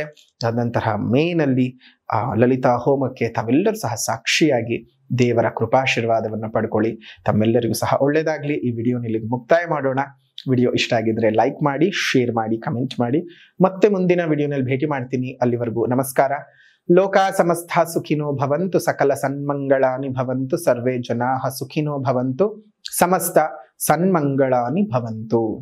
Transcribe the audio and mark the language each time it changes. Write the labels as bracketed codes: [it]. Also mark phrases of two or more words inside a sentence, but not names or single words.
[kn] ಅನಂತರ ಮೇನಲ್ಲಿ ಆ ಲಲಿತಾ ಹೋಮಕ್ಕೆ ತಾವೆಲ್ಲರೂ ಸಹ ಸಾಕ್ಷಿಯಾಗಿ ದೇವರ ಕೃಪಾಶೀರ್ವಾದವನ್ನು ಪಡ್ಕೊಳ್ಳಿ. ತಮ್ಮೆಲ್ಲರಿಗೂ ಸಹ ಒಳ್ಳೇದಾಗ್ಲಿ. ಈ ವಿಡಿಯೋನ ಇಲ್ಲಿಗೆ ಮುಕ್ತಾಯ ಮಾಡೋಣ. ವಿಡಿಯೋ ಇಷ್ಟ ಆಗಿದ್ರೆ ಲೈಕ್ ಮಾಡಿ, ಶೇರ್ ಮಾಡಿ, ಕಮೆಂಟ್ ಮಾಡಿ. ಮತ್ತೆ ಮುಂದಿನ ವಿಡಿಯೋನಲ್ಲಿ ಭೇಟಿ ಮಾಡ್ತೀನಿ. ಅಲ್ಲಿವರೆಗೂ ನಮಸ್ಕಾರ. [sa] ಲೋಕಾ ಸಮಸ್ತ ಸುಖಿನೋ ಭವಂತು, ಸಕಲ ಸನ್ಮಂಗಳಾನಿ ಭವಂತು, ಸರ್ವೇ ಜನಾಃ ಸುಖಿನೋ ಭವಂತು, ಸಮಸ್ತ ಸನ್ಮಂಗಳಾನಿ ಭವಂತು.